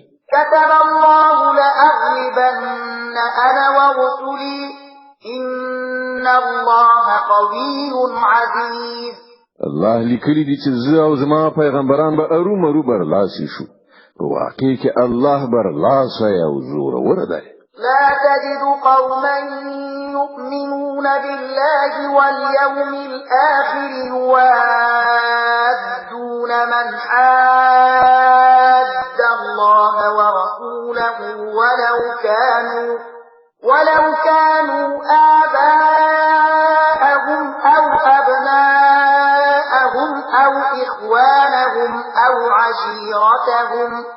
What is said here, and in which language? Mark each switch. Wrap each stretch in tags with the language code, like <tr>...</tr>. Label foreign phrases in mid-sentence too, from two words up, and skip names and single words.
<ar>كتب الله لأغلبن أنا ورسلي إن الله قوي عزيز.</ar> <ps>الله لیکلی دي چې زه او زما پیغمبران به ارومرو برلاسي شو. په واقع کې الله برلاسه او زورور دی.</ps> <ar>لا تجد قوما يؤمنون بالله واليوم الآخر يوادون من حاد الله ورسوله ولو كانوا آباءهم أو أبناءهم أو إخوانهم أو عشيرتهم</ar>